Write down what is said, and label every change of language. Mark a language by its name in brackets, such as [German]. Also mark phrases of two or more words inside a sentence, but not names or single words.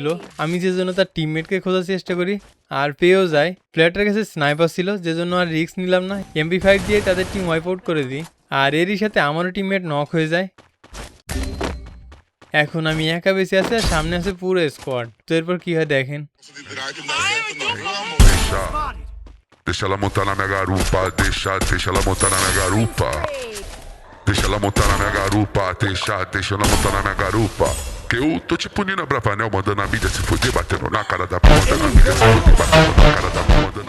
[Bangla] আমি যে জন্য তার টিমমেটকে খোঁজার চেষ্টা করি আর পেয়েও যায়। প্লেয়ারটার কাছে স্নাইপার ছিল, যে জন্য আর রিস্ক নিলাম না, MP5 দিয়ে তাদের [English] team wipe out [Bangla] করে দিই। আর এরই সাথে আমারও [English] teammate knock [Bangla] হয়ে যায়। এখন আমি একা বেঁচে আছি আর সামনে আছে পুরো স্কোয়াড। তো এরপর কি হয় দেখেন। [Portuguese] Deixa ela montar na minha garupa, deixa ela montar na minha garupa. Deixa ela montar na minha garupa, deixa ela montar na minha garupa. Que eu tô tipo Nina Bravanel mandando a mídia se fuder, batendo na cara da p***, mandando a mídia se fuder, batendo na cara da p***.